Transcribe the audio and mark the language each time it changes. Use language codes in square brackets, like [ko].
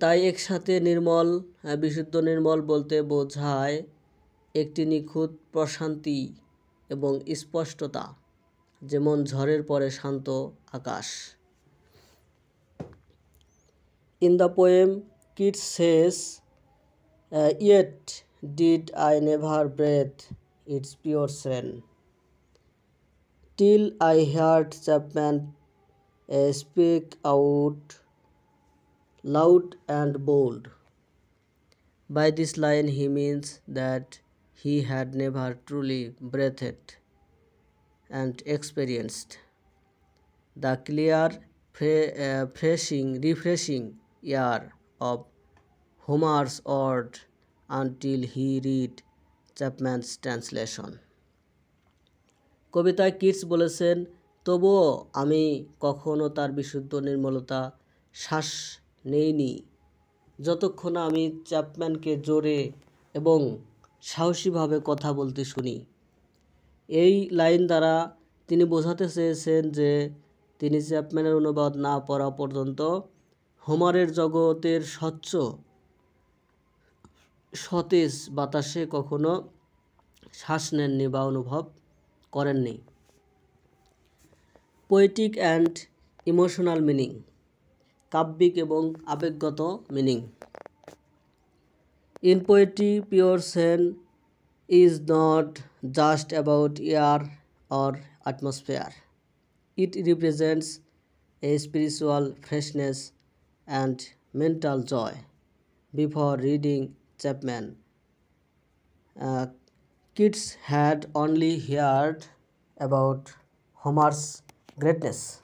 [bn] একসাথে নির্মল, বিশুদ্ধ নির্মল বলতে বোঝায় একটি নিখুঁত প্রশান্তি এবং স্পষ্টতা, যেমন ঝড়ের পরে শান্ত আকাশ। [en] In the poem, Keats says, yet did I never breathe its pure serene, till I heard Chapman speak out loud and bold. By this line he means that he had never truly breathed and experienced the clear, refreshing air of Homer's ode until he read Chapman's translation. [bn] কবিতায় Kitts বলেছেন, তবুও আমি কখনো তার বিশুদ্ধ নির্মলতা শ্বাস নেইনি যতক্ষণ না আমি চ্যাপম্যানকে জোরে এবং সাহসীভাবে কথা বলতে শুনি। এই লাইন দ্বারা তিনি বোঝাতে চেয়েছেন যে তিনি চ্যাপম্যানের অনুবাদ না পড়া পর্যন্ত হোমারের জগতের স্বচ্ছ সতেজ বাতাসে কখনো শ্বাস নেননি বা অনুভব করেননি। [en] poetic and emotional meaning, [bn] কাব্যিক এবং আবেগগত meaning. [en] In poetry, pure serene is not just about air or atmosphere. It represents a spiritual freshness and mental joy. Before reading Chapman, Keats had only heard about Homer's greatness.